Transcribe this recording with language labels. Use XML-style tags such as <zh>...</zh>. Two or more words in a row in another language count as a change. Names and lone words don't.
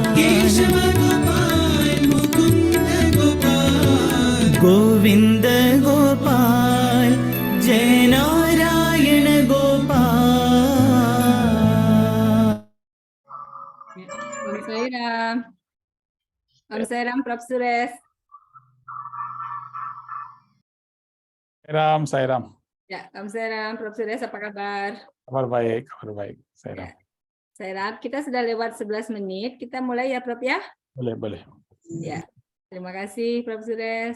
<sa>केशव गोपाल मुकुंद गोपाल गोविंद गोपाल जय नारायण गोपाल</sa> <id>Om Sairam. Om Sairam, Prof. Suresh. Sairam, Sairam. Ya, Om Sairam, Prof. Suresh, apa kabar? Kabar baik, Sairam. Sairam, kita sudah lewat 11 menit. Kita mulai ya, Prof. Ya? Boleh. Ya. Terima kasih, Prof. Suresh.</id>